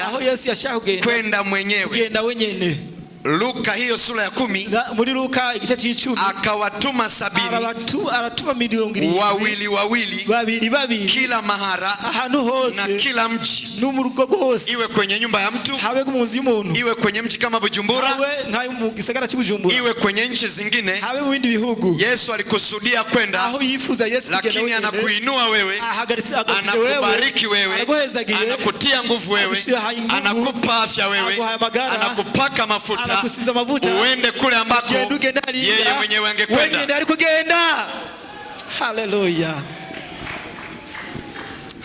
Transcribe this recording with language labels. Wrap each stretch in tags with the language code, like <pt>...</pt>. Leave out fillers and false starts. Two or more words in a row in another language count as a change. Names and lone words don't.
<rn>aho Yesu yashaka</rn> <sw>kwenda mwenyewe,</sw> <rn>kugenda wenyene.</rn> <sw>Luka hiyo sura ya 10,</sw> <rn>muri Luka igice c'10,</rn> <sw>akawatuma 70,</sw> <rn>aratuma 70, babiri,</rn> <sw>kila mahara,</sw> <rn>ahantu hose,</rn> <sw>na kila mji,</sw> <rn>n'umurugo gose,</rn> <sw>iwe kwenye nyumba ya mtu,</sw> <rn>habe mu nzu y'umuntu,</rn> <sw>iwe kwenye mji kama Bujumbura,</sw> <rn>habe nkayo mu gisagara cy'Ubujumbura,</rn> <sw>iwe kwenye nchi zingine,</sw> <rn>habe mu bindi bihugu.</rn> <sw>Yesu alikusudia kwenda,</sw> <rn>aho yifuza Yesu kugenda,</rn> <sw>lakini anakuinua wewe, anakubariki wewe, anakutia nguvu wewe, anakupa afya wewe, anakupaka mafuta, uende kule ambako yeye mwenyewe angekwenda. Haleluya.</sw>